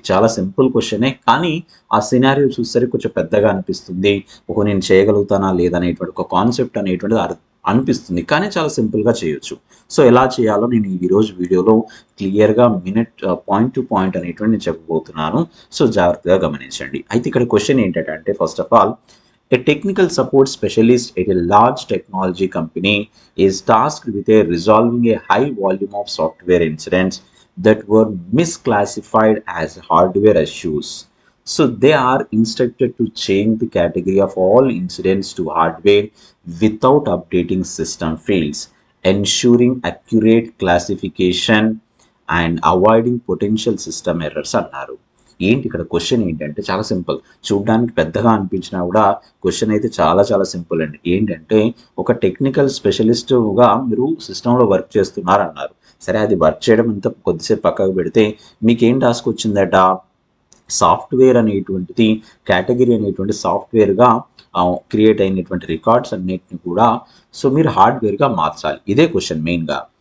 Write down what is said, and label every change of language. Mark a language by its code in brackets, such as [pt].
[te] చాలా సింపుల్ క్వశ్చనే, కానీ ఆ సినారియో చూసేసరికి కొంచెం పెద్దగా అనిపిస్తుంది. నేను చేయగలుగుతానా లేదా అనేటువంటి ఒక కాన్సెప్ట్ అనేటువంటిది అనిపిస్తుంది, కానీ చాలా సింపుల్గా చేయొచ్చు. సో ఎలా చేయాలో నేను ఈరోజు వీడియోలో క్లియర్గా పాయింట్ టు పాయింట్ అనేటువంటి నేను చెప్పబోతున్నాను. సో జాగ్రత్తగా గమనించండి. అయితే ఇక్కడ క్వశ్చన్ ఏంటంటే, [en] First of all, a technical support specialist at a large technology company is tasked with resolving a high volume of software incidents that were misclassified as hardware issues. So they are instructed to change the category of all incidents to hardware without updating system fields, ensuring accurate classification and avoiding potential system errors [te] అన్నారు. ఏంటి ఇక్కడ question ఏంటంటే చాలా simple. చూడడానికి పెద్దగా అనిపించినా కూడా question అయితే చాలా చాలా సింపుల్ అండి. ఏంటంటే ఒక టెక్నికల్ స్పెషలిస్టుగా మీరు సిస్టంలో వర్క్ చేస్తున్నారు అన్నారు. సరే, అది వర్క్ చేయడం అంతా కొద్దిసేపు పక్కకు పెడితే మీకేం టాస్క్ వచ్చిందట? సాఫ్ట్వేర్ అనేటువంటిది కేటగిరీ అనేటువంటి సాఫ్ట్వేర్గా క్రియేట్ అయినటువంటి రికార్డ్స్ అన్నిటిని కూడా సో మీరు హార్డ్వేర్గా మార్చాలి. ఇదే క్వశ్చన్ మెయిన్గా.